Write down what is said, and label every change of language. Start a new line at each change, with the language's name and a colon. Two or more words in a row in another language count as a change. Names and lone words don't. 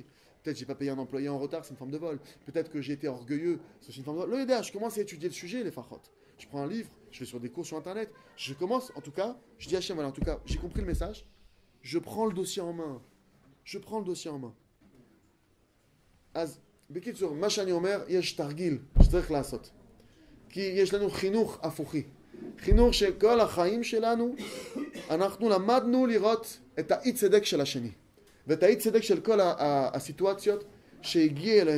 French: Peut-être que j'ai pas payé un employé en retard, c'est une forme de vol. Peut-être que j'ai été orgueilleux, c'est aussi une forme de vol. Le je commence à étudier le sujet, les fachot. Je prends un livre, je vais sur des cours sur Internet. Je commence, en tout cas, je dis à Hachem, voilà, en tout cas, j'ai compris le message. Je prends le dossier en main.
Hebrew: Az, בקיצור, מה שאני אומר, יש תרגיל שצריך לעשות. כי יש לנו חינוך הפוכי. חינוך שכל החיים שלנו, אנחנו למדנו לראות את האי צדק של השני. ואת האי צדק של כל הסיטואציות שהגיע אלינו.